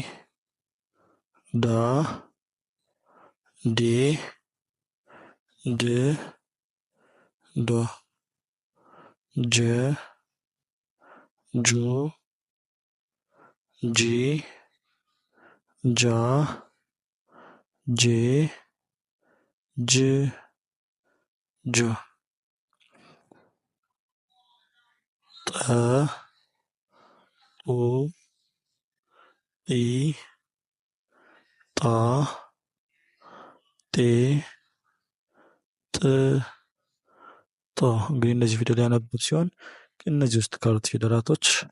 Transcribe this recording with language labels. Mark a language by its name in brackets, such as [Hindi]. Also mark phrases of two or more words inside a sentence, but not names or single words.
[Amharic] ዳ ዴ ድ ዶ ጀ ጁ ጂ ጃ ጄ ጅ ጆ ጠ ጡ ጢ ጣ ጤ ጥ ጦ። እንግዲህ እነዚህ ፊደል ያነቡት ሲሆን እነዚህ ውስጥ ካሉት ፊደላቶች